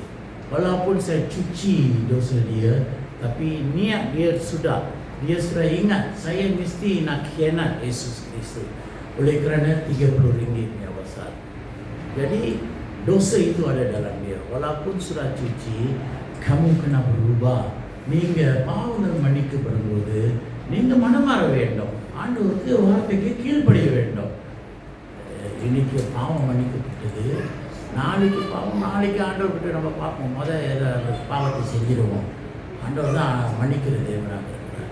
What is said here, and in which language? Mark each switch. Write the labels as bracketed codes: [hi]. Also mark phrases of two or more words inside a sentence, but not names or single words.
[ms] Walaupun saya cuci dosa dia, tapi niat dia sudah ingat saya mesti nak khianat Yesus Kristus. Oleh kerana RM30 yang besar. Jadi dosa itu ada dalam dia. Walaupun sudah cuci, kamu kena berubah. [ta] நீங்கள் பாவங்கள் மன்னிக்கப்படும் போது நீங்கள் மனமாற வேண்டும், ஆண்டவருக்கு வார்த்தைக்கு கீழ்ப்படிய வேண்டும். இன்னைக்கு பாவம் மன்னிக்கப்பட்டது, நாளைக்கு பாவம், நாளைக்கு ஆண்டவர் கிட்ட நம்ம பார்ப்போம், ஏதாவது பாவத்தை செஞ்சிடுவோம். ஆண்டவர் தான் மன்னிக்கிற தேவனாக இருக்கிறார்.